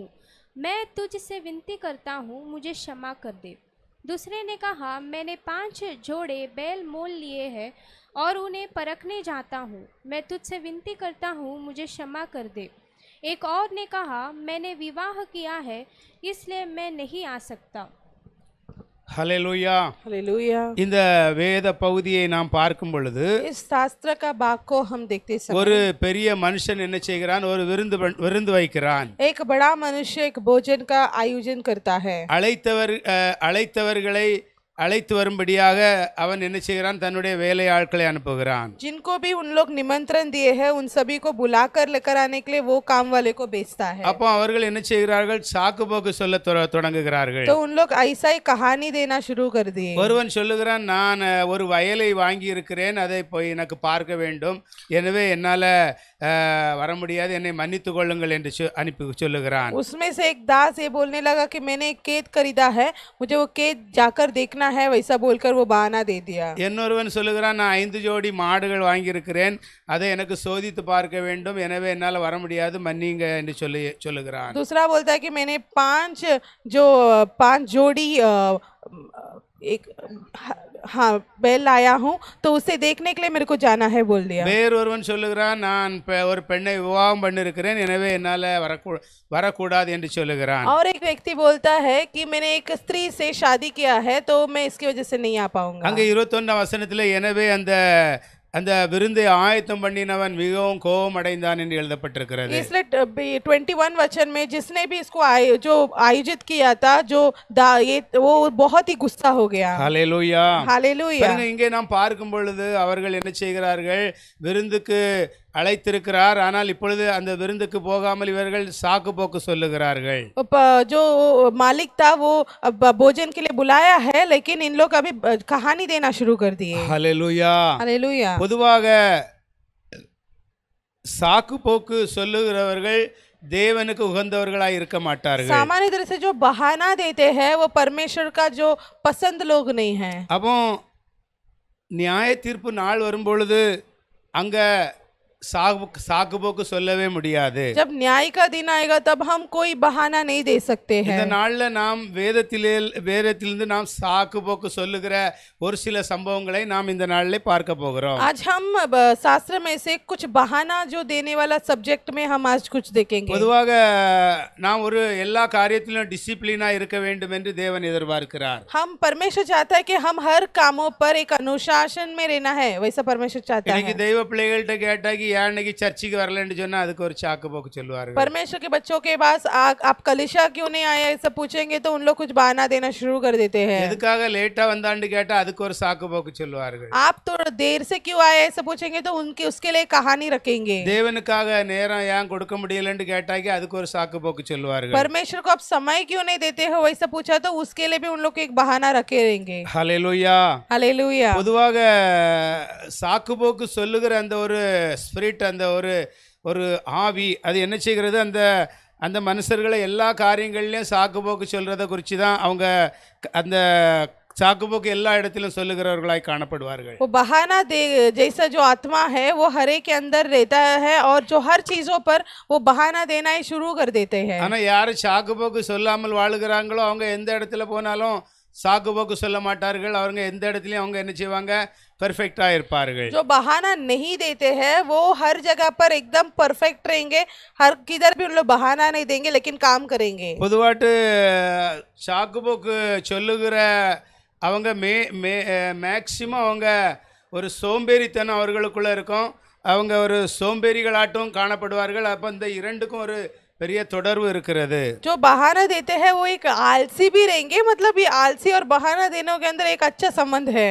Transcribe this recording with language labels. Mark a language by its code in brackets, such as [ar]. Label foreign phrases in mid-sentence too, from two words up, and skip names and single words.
[hi] मैं तुझसे विनती करता हूँ, मुझे क्षमा कर दे। दूसरे ने कहा, मैंने 5 जोड़े बैल मोल लिए हैं और उन्हें परखने जाता हूँ। मैं तुझसे विनती करता हूँ, मुझे क्षमा कर दे। एक और ने कहा, मैंने विवाह किया है इसलिए मैं नहीं आ सकता। [ta] ஹல்லேலூயா [hi] हालेलुया। [ta] இந்த வேத பகுதியை நாம் பார்க்கும் பொழுது [hi] इस शास्त्र का भाग को हम देखते [ta] ஒரு [hi] समय [ta] பெரிய மனுஷன் என்ன செய்கிறான், ஒரு விருந்து வைக்கிறான்। [hi] एक बड़ा मनुष्य एक भोजन का आयोजन करता है। [ta] அழைத்தவர்களை அழைத்து வரும்படியாக அவன் என்ன செய்கிறான், தன்னுடைய வேலை ஆட்களை அனுப்புகிறான்। [hi] जिनको भी उन लोग निमंत्रण दिए हैं उन सभी को बुलाकर लेकर आने के लिए वो काम वाले को भेजता है। [ta] அப்போ அவர்கள் என்ன செய்கிறார்கள், சாக்கு போக்கு சொல்ல தொடங்குகிறார்கள்। [hi] तो उन लोग ऐसा ही कहानी देना शुरू कर दिए। [ta] ஒருவன் சொல்லுகிறான், நான் ஒரு வயலை வாங்கி இருக்கிறேன், அதை போய் எனக்கு பார்க்க வேண்டும், எனவே என்னால வர முடியாது, என்னை மன்னித்து கொள்ளுங்கள் என்று அனுப்பி சொல்லுகிறான்। [hi] उसमें से एक दास ये बोलने लगा कि मैंने एक खेत खरीदा है, मुझे वो खेत जाकर देखना है, वैसा बोलकर वो बहाना दे दिया। [ta] இன்னொருவன் சொல்லுகிறான், நான் 5 ஜோடி மாடுகள் வாங்கி இருக்கிறேன், அதை எனக்கு சோதித்து பார்க்க வேண்டும், எனவே என்னால் வர முடியாது, மன்னிங்க என்று சொல்லுகிறான்। [hi] दूसरा बोलता है कि मैंने 5 जोड़ी एक हाँ बैल लाया हूँ तो उसे देखने के लिए मेरे को जाना है बोल दिया। [ta] வேறொருவன் சொல்லுகிறான், நான் ஒரு பெண்ணை விவாகம் பண்ணிருக்கிறேன், எனவே என்னால வரக்கூடாது என்று சொல்லுகிறான். [hi] और एक व्यक्ति बोलता है कि मैंने एक स्त्री से शादी किया है तो मैं इसकी वजह से नहीं आ पाऊंगा। [ta] அங்கே 21 வசனத்துல எனவே அந்த விருந்தை ஆயத்தம் பண்ணினவன் மிகவும் கோபம் அடைந்தான் என்று எழுதப்பட்டிருக்கிறது. [hi] इसलिए 21 वचन में जिसने भी इसको जो आयोजित किया था वो बहुत ही गुस्सा हो गया। [ta] ஹல்லேலூயா [hi] हालेलुया। [ta] பாருங்க, இங்கே நாம் பார்க்கும் பொழுது அவர்கள் என்ன செய்கிறார்கள், விருந்துக்கு அழைத்திருக்கிறார், ஆனால் இப்பொழுது அந்த விருந்துக்கு போகாமல் இவர்கள் சாக்கு போக்கு சொல்லுகிறார்கள். [hi] जो मालिक था वो भोजन के लिए बुलाया है लेकिन इन लोग अभी कहानी देना शुरू कर दिए। [ta] ஹல்லேலூயா [hi] हालेलुया। [ta] பொதுவாக சாக்கு போக்கு சொல்லுகிறவர்கள் தேவனுக்கு உகந்தவர்களாய் இருக்க மாட்டார்கள். [hi] सामान्य तरह से जो बहाना देते हैं वो परमेश्वर का जो पसंद लोग नहीं है। [ta] அப்போ நியாய தீர்ப்பு நாள் வரும்பொழுது அங்க சாக்கு போக்கு சொல்லவே முடியாது. [hi] जब न्याय का दिन आएगा तब हम कोई बहाना नहीं दे सकते हैं। [ta] இந்த நாள்ல நாம் வேதத்திலிருந்து நாம் சாக்கு போக்கு சொல்லுகிற ஒரு சில சம்பவங்களை நாம் இந்த நாளிலே பார்க்க போகிறோம். [hi] आज हम शास्त्र में से कुछ बहाना जो देने वाला सब्जेक्ट में हम आज कुछ देखेंगे। [ta] பொதுவாக நாம் ஒரு எல்லா காரியத்திலும் டிசிப்ளினா இருக்க வேண்டும் என்று தேவன் எதிர்பார்க்கிறார். [hi] हम परमेश्वर चाहता है कि हम हर कामों पर एक अनुशासन में रहना है, वैसा परमेश्वर चाहता है। [ta] இன்னைக்கு தெய்வ பிள்ளைகள்கிட்ட கேட்டா ஏன் இன்னைக்கு சர்ச்சுக்கு வரலன்னு சொன்னா அதுக்கு ஒரு சாக்கு போக்கு சொல்லுவார்கள். [hi] परमेश्वर के बच्चों के पास आप कलीसिया क्यों नहीं आए ऐसा पूछेंगे तो उन लोग कुछ बहाना देना शुरू कर देते हैं। [ta] எதுக்காக லேட்டா வந்தான்னு கேட்டா அதுக்கு ஒரு சாக்கு போக்கு சொல்லுவார்கள். [hi] आप थोड़ा देर से क्यों आए ऐसा पूछेंगे तो उसके लिए कहानी रखेंगे। [ta] தேவனுக்காக நேரம் ஏன் கொடுக்க முடியலன்னு கேட்டாக்கி அதுக்கு ஒரு சாக்கு போக்கு சொல்லுவார்கள். [hi] परमेश्वर को आप समय क्यों नहीं देते हो वैसा पूछा तो उसके लिए भी उन लोग एक बहाना रखे रहेंगे। [ta] ஹல்லேலூயா [hi] हालेलुया। [ta] பொதுவாக சாக்கு போக்கு சொல்லுகிற அந்த ஒரு ஸ்பிரிட், அந்த ஒரு ஆவி, அது என்ன செய்கிறது, அந்த மனுஷர்களை எல்லா காரியங்கள்லையும் சாக்கு போக்கு சொல்றதை குறித்து தான் அவங்க அந்த சாக்கு போக்கு எல்லா இடத்திலும் சொல்லுகிறவர்களாய் காணப்படுவார்கள். [hi] वो बहाना दे जैसा जो आत्मा है वो हर एक के अंदर रहता है और जो हर चीजों पर वो बहाना देना ही शुरू कर देते हैं। [ta] ஆனா யாரு சாக்கு போக்கு சொல்லாமல் வாழுகிறாங்களோ அவங்க எந்த இடத்துல போனாலும் சாக்கு போக்கு சொல்ல மாட்டார்கள். அவங்க எந்த இடத்துலயும் அவங்க என்ன செய்வாங்க, परफेक्ट இருப்பார்கள். [hi] जो बहाना नहीं देते हैं वो हर जगह पर एकदम परफेक्ट रहेंगे, हर किधर भी उन लोग बहाना नहीं देंगे लेकिन काम करेंगे। [ta] பொதுவாட்டு சாக்கு போக்கு சொல்லுகிற அவங்க மேக்சிமம் அவங்க ஒரு சோம்பேறித்தனம் அவர்களுக்குள்ள இருக்கும். அவங்க ஒரு சோம்பேறிகளாட்டும் காணப்படுவார்கள். அப்போ இந்த இரண்டுக்கும் ஒரு பெரிய தொடர்பு இருக்கிறது. [hi] जो बहाना देते हैं वो एक आलसी भी रहेंगे, मतलब ये आलसी और बहाना देने के अंदर एक अच्छा संबंध है।